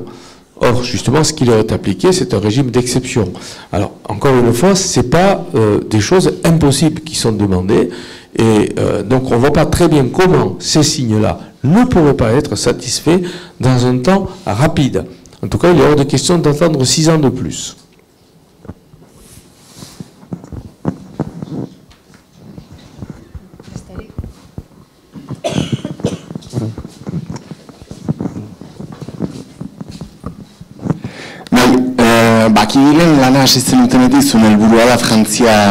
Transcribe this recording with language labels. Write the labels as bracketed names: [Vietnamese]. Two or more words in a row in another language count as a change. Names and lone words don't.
[French] Or, justement, ce qui leur est appliqué, c'est un régime d'exception. Alors, encore une fois, ce n'est pas des choses impossibles qui sont demandées, et donc on ne voit pas très bien comment ces signes-là ne pourraient pas être satisfaits dans un temps rapide. En tout cas, il est hors de question d'attendre 6 ans de plus. [Basque] Bakigilen lana hasi zenutenetik zuen helburua da Frantzia